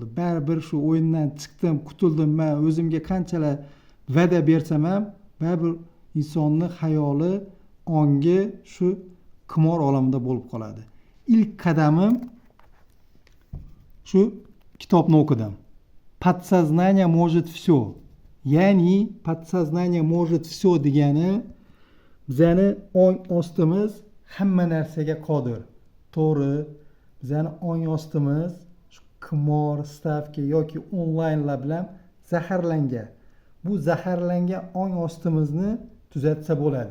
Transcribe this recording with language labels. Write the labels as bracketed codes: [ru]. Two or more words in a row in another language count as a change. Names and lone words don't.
[uz] Baribir shu o'yindan chiqdim, qutuldim. Men o'zimga qanchalar va'da bersam ham baribir insonning xayoli, ongi shu qimor olamida bo'lib qoladi. Ilk qadamim shu kitobni o'qidim. [ru] Подсознание может все. [uz] Ya'ni [ru] подсознание может все [uz] degani bizani ong ostimiz hamma narsaga qodir. To'g'ri, bizani ong ostimiz shu qimor, stavka yoki onlaynlar bilan zaharlangan. Bu zaharlangan ong ostimizni tuzatsa bo'ladi.